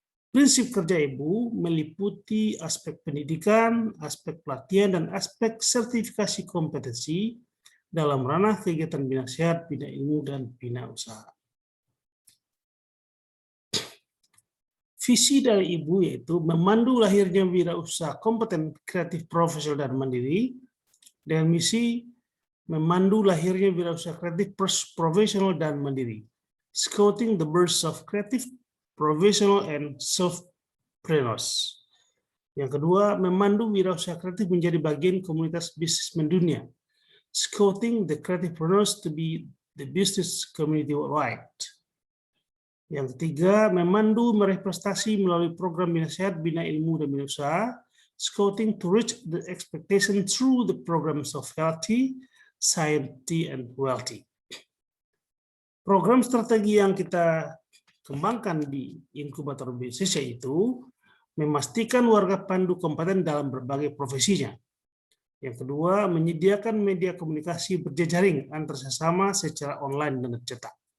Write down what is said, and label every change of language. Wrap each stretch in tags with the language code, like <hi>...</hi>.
<id>Prinsip kerja Ibu meliputi aspek pendidikan, aspek pelatihan, dan aspek sertifikasi kompetensi dalam ranah kegiatan bina sehat, bina ilmu, dan bina usaha. Visi dari Ibu yaitu memandu lahirnya wirausaha kompeten, kreatif, profesional, dan mandiri, dengan misi memandu lahirnya wirausaha kreatif, profesional, dan mandiri.</id> <en>Scouting the birth of creative, professional, and self-preneurs.</en> <id>Yang kedua, memandu wirausaha kreatif menjadi bagian komunitas bisnis mendunia.</id> <en>Scouting the creativepreneurs to be the business community worldwide.</en> <id>Yang ketiga, memandu meraih prestasi melalui program bina sehat, bina ilmu, dan bina usaha.</id> <en>Scouting to reach the expectation through the programs of healthy, science, and wealthy.</en> <id>Program strategi yang kita kembangkan di inkubator bisnis yaitu memastikan warga pandu kompeten dalam berbagai profesinya. Yang kedua, menyediakan media komunikasi berjejaring antar sesama secara online dan cetak.</id>